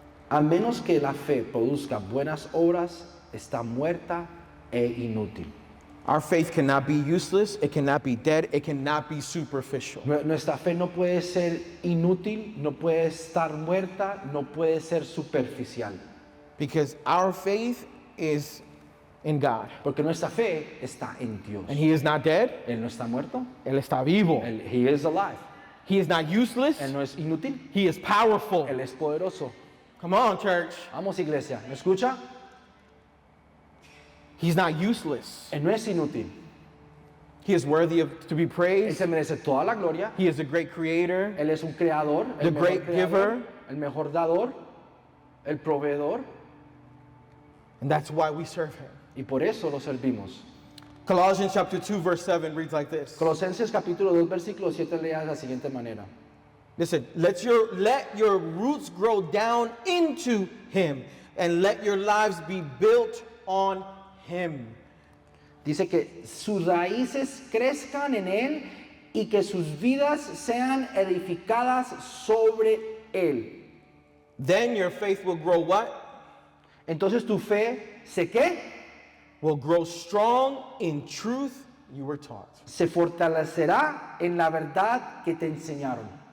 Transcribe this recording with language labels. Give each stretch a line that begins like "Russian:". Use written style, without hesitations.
Spanish: a menos que la fe produzca buenas obras, está muerta e inútil.
English: Our faith cannot be useless, it cannot be dead, it cannot be superficial.
Spanish: Nuestra fe no puede ser inútil, no puede estar muerta, no puede ser superficial.
English: Because our faith is in God.
Spanish: Porque nuestra fe está en Dios.
English: And He is not dead,
Spanish: Él no está muerto. Él está vivo.
English: He is alive. He is not useless,
Spanish: Él no es inútil.
English: He is powerful.
Spanish: Él es poderoso.
English: Come on, church.
Spanish: Vamos, iglesia. ¿Me escucha?
English: He's not useless.
Spanish: Él no es inútil.
English: He is worthy to be
Spanish: Él
English: praised.
Spanish: se merece toda la gloria.
English: He is a great creator.
Spanish: Él es un creador.
English: The
Spanish: El mejor
English: great
Spanish: creador,
English: giver.
Spanish: el mejor dador. El proveedor.
English: And that's why we serve Him.
Spanish: Y por eso lo servimos.
English: Colossians chapter 2 verse 7 reads like this.
Spanish: Colosenses capítulo 2 versículo 7 lea de la siguiente manera.
English: Listen, let your roots grow down into Him and let your lives be built on Him.
Spanish: Dice que sus raíces crezcan en Él y que sus vidas sean edificadas sobre Él.
English: Then your faith will grow what?
Spanish: Entonces tu fe, ¿se qué?
English: Will grow strong in truth you were taught.
Spanish: Se fortalecerá en la verdad que te enseñaron.